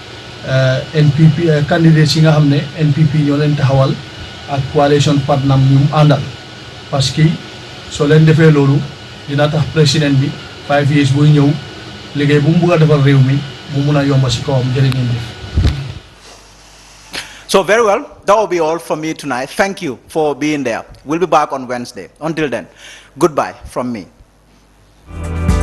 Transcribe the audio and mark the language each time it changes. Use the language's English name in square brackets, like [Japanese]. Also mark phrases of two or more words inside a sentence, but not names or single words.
[English] NPP candidates [Wolof] yi nga xam ne NPP ñoo leen taxawal ak [English] coalition partner [Wolof] ñu àndal [French] parce que [Wolof] soo leen defee loolu dina tax président bi [English] 5 years [Wolof] buy ñëw liggéey bu mu bëgg a defal réew mi mu mun a yomba si kawam jërë ngeen jëf. [English] So very well, that will be all from me tonight. Thank you for being there. We'll be back on Wednesday. Until then, goodbye from me.